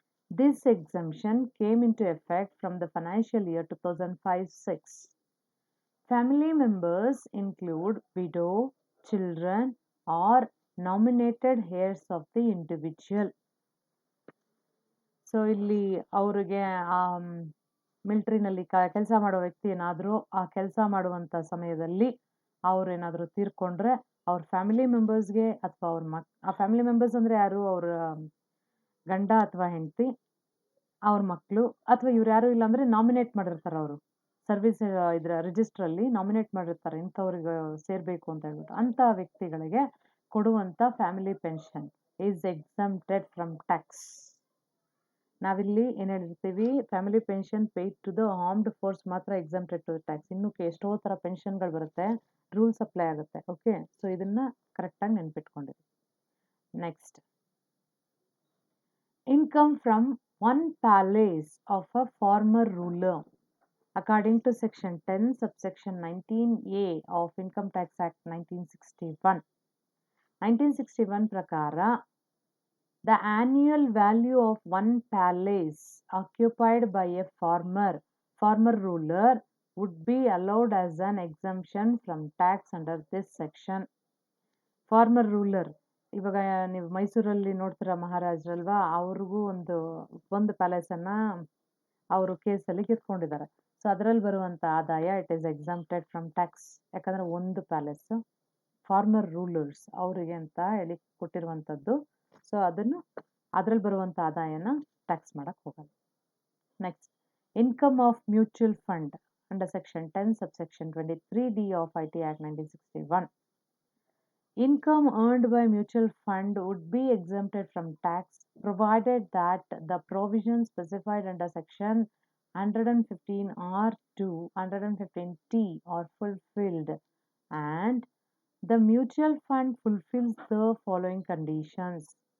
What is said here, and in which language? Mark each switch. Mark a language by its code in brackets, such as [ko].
[en] This exemption came into effect from the financial year 2005-06. Family members include widow, children, or nominated heirs of the individual. [kn] So ಇಲ್ಲಿ ಅವ್ರಿಗೆ ಮಿಲ್ಟ್ರಿನಲ್ಲಿ ಕೆಲಸ ಮಾಡೋ ವ್ಯಕ್ತಿ ಏನಾದರೂ ಆ ಕೆಲಸ ಮಾಡುವಂಥ ಸಮಯದಲ್ಲಿ ಅವ್ರು ಏನಾದರೂ ತೀರ್ಕೊಂಡ್ರೆ ಅವ್ರ ಫ್ಯಾಮಿಲಿ ಮೆಂಬರ್ಸ್ಗೆ ಅಥವಾ ಆ ಫ್ಯಾಮಿಲಿ ಮೆಂಬರ್ಸ್ ಅಂದರೆ ಯಾರು, ಅವ್ರ ಗಂಡ ಅಥವಾ ಹೆಂಡತಿ, ಅವ್ರ ಮಕ್ಕಳು, ಅಥವಾ ಇವ್ರು ಯಾರು ಇಲ್ಲ ಅಂದರೆ ನಾಮಿನೇಟ್ ಮಾಡಿರ್ತಾರೆ ಅವರು ಸರ್ವಿಸ್ ಇದರ ರಿಜಿಸ್ಟ್ರಲ್ಲಿ ನಾಮಿನೇಟ್ ಮಾಡಿರ್ತಾರೆ ಇಂಥವ್ರಿಗೆ ಸೇರಬೇಕು ಅಂತ ಹೇಳ್ಬಿಟ್ಟು, ಅಂಥ ವ್ಯಕ್ತಿಗಳಿಗೆ ಕೊಡುವಂಥ family pension is exempted from tax. ನಾವಿಲ್ಲಿ ಏನು ಹೇಳಿರ್ತೀವಿ, [en] Family pension paid to the armed force ಮಾತ್ರ exempted to the tax. [kn] ಇನ್ನೂ ಎಷ್ಟೋ ಥರ ಪೆನ್ಷನ್ಗಳು ಬರುತ್ತೆ, ರೂಲ್ಸ್ ಅಪ್ಲೈ ಆಗುತ್ತೆ. [en] okay, so [kn] ಇದನ್ನು ಕರೆಕ್ಟಾಗಿ ನೆನ್ಪಿಟ್ಕೊಂಡಿರಿ. [en] Next, income from one palace of a farmer ruler according to section 10 subsection 19A of Income Tax Act 1961. 1961 ಪ್ರಕಾರ the annual value of one palace occupied by a farmer ruler would be allowed as an exemption from tax under this section. [kn] Farmer ruler, ಇವಾಗ ನೀವು ಮೈಸೂರಲ್ಲಿ ನೋಡ್ತೀರಾ ಮಹಾರಾಜರಲ್ವಾ, ಅವ್ರಿಗೂ ಒಂದು ಪ್ಯಾಲೇಸನ್ನು ಅವರು ಕೇಸಲ್ಲಿ ಕಿತ್ಕೊಂಡಿದ್ದಾರೆ. So ಅದರಲ್ಲಿ ಬರುವಂಥ ಆದಾಯ [en] It is exempted from tax. [kn] ಯಾಕಂದರೆ ಒಂದು ಪ್ಯಾಲೇಸು ಫಾರ್ಮರ್ ರೂಲರ್ಸ್ ಅವರಿಗೆ ಅಂತ ಹೇಳಿ ಕೊಟ್ಟಿರುವಂಥದ್ದು. ಸೊ ಅದರಲ್ಲಿ ಬರುವಂಥ ಆದಾಯನ ಟ್ಯಾಕ್ಸ್ ಮಾಡಕ್ಕೆ ಹೋಗಲ್ಲ. [en] Next, income of mutual fund under section 10 subsection 23D of IT Act 1961. Income earned by mutual fund would be exempted from tax provided that the provisions specified under section 115R to 115T are fulfilled and the mutual fund fulfills the following conditions.